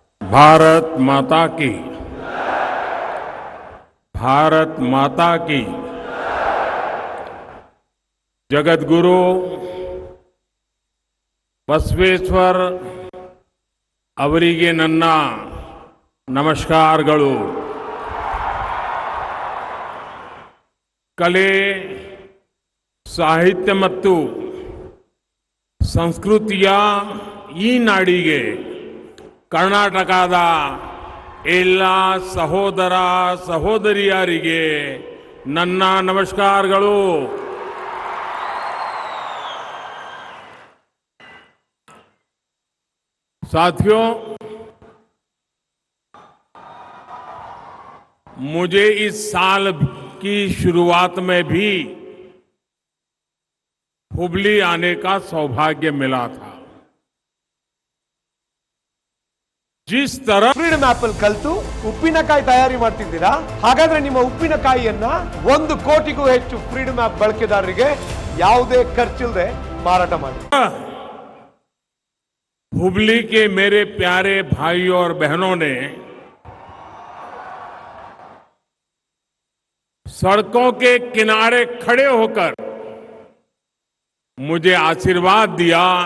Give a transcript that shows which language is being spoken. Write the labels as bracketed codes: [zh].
[hi] भारत माता की, भारत माता की। जगत गुरु बसवेश्वर ಅವರಿಗೆ ನನ್ನ ನಮಸ್ಕಾರಗಳು. [kn] ಕಲೆ, ಸಾಹಿತ್ಯ ಮತ್ತು ಸಂಸ್ಕೃತಿಯ ಈ ನಾಡಿಗೆ ಕರ್ನಾಟಕದ ಎಲ್ಲ ಸಹೋದರ ಸಹೋದರಿಯರಿಗೆ ನನ್ನ ನಮಸ್ಕಾರಗಳು. [hi] साथियों, मुझे इस साल की शुरुआत में भी हुबली आने का सौभाग्य मिला था. जिस तरह [kn] ಫ್ರೀಡಮ್ ಆಪ್ ಅಲ್ಲಿ ಕಲಿತು ಉಪ್ಪಿನಕಾಯಿ ತಯಾರಿ ಮಾಡ್ತಿದ್ದೀರಾ? ಹಾಗಾದ್ರೆ ನಿಮ್ಮ ಉಪ್ಪಿನಕಾಯಿಯನ್ನ 1 ಕೋಟಿಗೂ ಹೆಚ್ಚು ಫ್ರೀಡಮ್ ಆಪ್ ಬಳಕೆದಾರರಿಗೆ ಯಾವುದೇ ಖರ್ಚಿಲ್ಲದೆ ಮಾರಾಟ ಮಾಡಿ. [hi] हुबली के मेरे प्यारे भाइयों और बहनों ने सड़कों के किनारे खड़े होकर मुझे आशीर्वाद दिया.